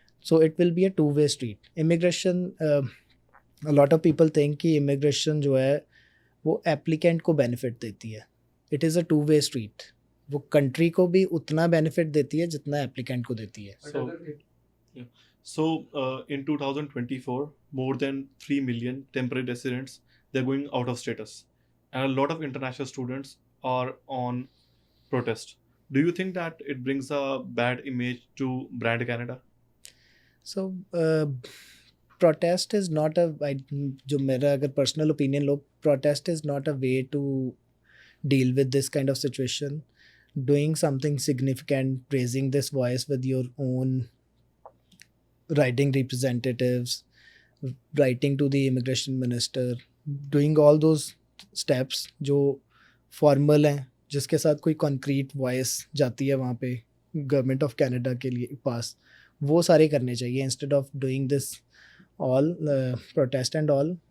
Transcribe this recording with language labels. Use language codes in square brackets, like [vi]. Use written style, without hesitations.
[en] So it will be a two way street. Immigration, a lot of people think [hi] कि immigration जो है वो applicant को benefit देती है. [en] It is a two way street. [hi] वो कंट्री को भी उतना बेनिफिट देती है जितना एप्लीकेंट को देती है. [en] So in 2024, more than 3 million temporary residents, they're going out of status, and a lot of international students are on protest. Do you think that it brings a bad image to brand Canada? So protest is not [hi] जो मेरा अगर personal opinion low, [en] Protest is not a way to deal with this kind of situation. Doing something significant, raising this voice with your own writing representatives, writing to the immigration minister, doing all those steps [hi] जो formal हैं, जिसके साथ कोई concrete voice जाती है वहाँ पे government of Canada के लिए पास, वो सारे करने चाहिए [en] Instead of doing this all protest and all.